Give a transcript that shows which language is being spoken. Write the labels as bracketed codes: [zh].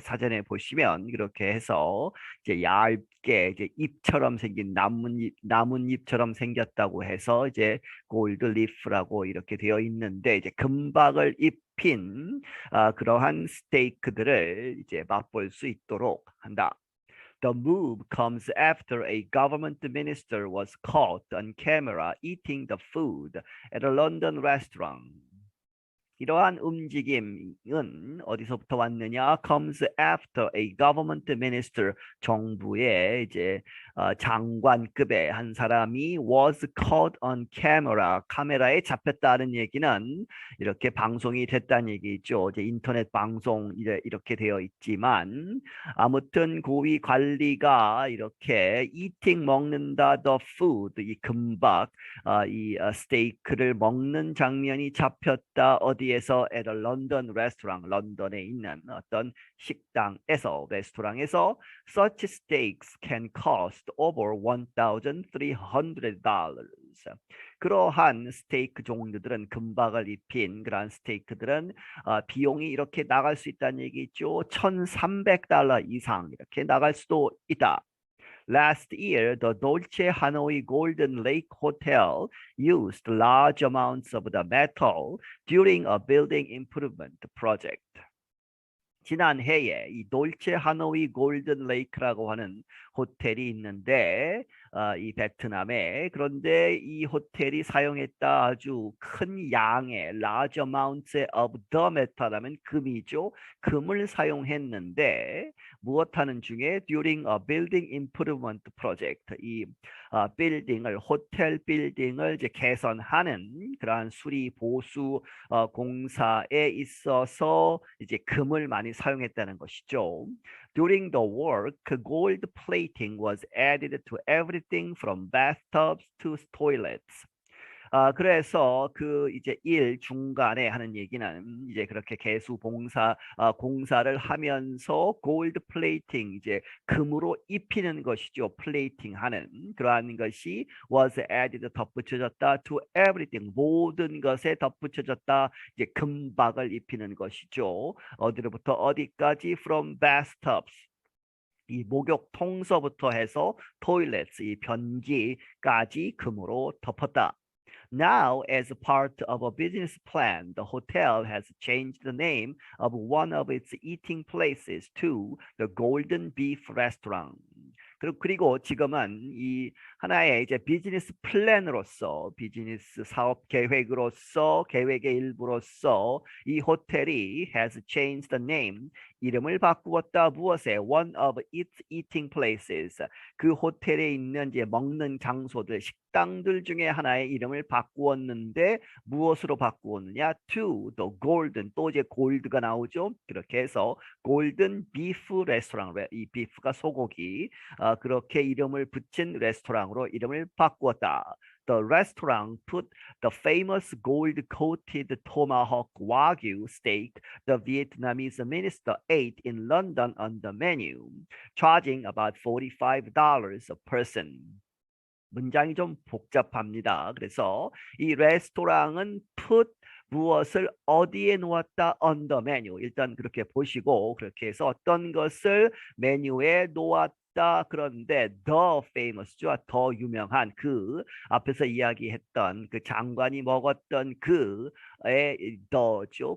[ko] 사전에 보시면 그렇게 해서 이제 얇게 이제 잎처럼 생긴 나뭇잎처럼 생겼다고 해서 이제 골드 리프라고 이렇게 되어 있는데 이제 금박을 입힌 그러한 스테이크들을 이제 맛볼 수 있도록 한다. [en] The move comes after a government minister was caught on camera eating the food at a London restaurant. [ko] 이러한 움직임은 어디서부터 왔느냐? [en] Comes after a government minister [ko] 정부의 이제 장관급의 한 사람이 [en] was caught on camera [ko] 카메라에 잡혔다는 얘기는 이렇게 방송이 됐다는 얘기죠. 이제 인터넷 방송 이렇게 되어 있지만 아무튼 고위 관리가 이렇게 eating 먹는다 [en] the food [ko] 이 금박 스테이크를 먹는 장면이 잡혔다 어디에서 [en] at a London restaurant [ko] 런던에 있는 어떤 식당에서 레스토랑에서 [en] such steaks can cost over $1,300. [ko] 그러한 스테이크 종류들은 금박을 입힌 그러한 스테이크들은 비용이 이렇게 나갈 수 있다는 얘기죠. $1,300 이상 이렇게 나갈 수도 있다. [en] Last year, the Dolce Hanoi Golden Lake Hotel used large amounts of the metal during a building improvement project. [ko] 지난해에 이 돌체 하노이 골든 레이크라고 하는 호텔이 있는데 이 베트남에 그런데 이 호텔이 사용했다 아주 큰 양의 [en] large amounts of the metal [ko] 하면 금이죠. 금을 사용했는데 무엇하는 중에 [en] during a building improvement project [ko] 이 빌딩을 호텔 빌딩을 이제 개선하는 그러한 수리 보수 공사에 있어서 이제 금을 많이 사용했다는 것이죠. [en] During the work, gold plating was added to everything from bathtubs to toilets. [ko] 그래서 그 이제 일 중간에 하는 얘기는 이제 그렇게 개수 공사를 하면서 골드 플레이팅 이제 금으로 입히는 것이죠. 플레이팅 하는 그러한 것이 [en] was added [ko] 덧붙여졌다 [en] to everything [ko] 모든 것에 덧붙여졌다 이제 금박을 입히는 것이죠. 어디로부터 어디까지 [en] from bathtubs [ko] 이 목욕통서부터 해서 toilets 이 변기까지 금으로 덮었다. [en] Now, as part of a business plan, the hotel has changed the name of one of its eating places to the Golden Beef Restaurant. [ko] 그리고 지금은 이 하나의 이제 비즈니스 플랜으로서 비즈니스 사업 계획으로서 계획의 일부로서 이 호텔이 [en] has changed the name [ko] 이름을 바꾸었다 무엇에 [en] one of its eating places [ko] 그 호텔에 있는 이제 먹는 장소들 식당들 중에 하나의 이름을 바꾸었는데 무엇으로 바꾸었느냐 [en] to the golden [ko] 또 이제 골드가 나오죠 그렇게 해서 골든 비프 레스토랑 이 비프가 소고기 그렇게 이름을 붙인 레스토랑으로 이름을 바꾸었다. [en] The restaurant put the famous gold-coated tomahawk wagyu steak the Vietnamese minister ate in London on the menu, charging about $45 a person. [ko] 문장이 좀 복잡합니다. 그래서 이 레스토랑은 put 무엇을 어디에 놓았다 [en] on the menu. [ko] 일단 그렇게 보시고 그렇게 해서 어떤 것을 메뉴에 놓았다 왔다. 그런데 [en] the famous [ko] 죠. 더 유명한 그 앞에서 이야기했던 그 장관이 먹었던 그의 the죠.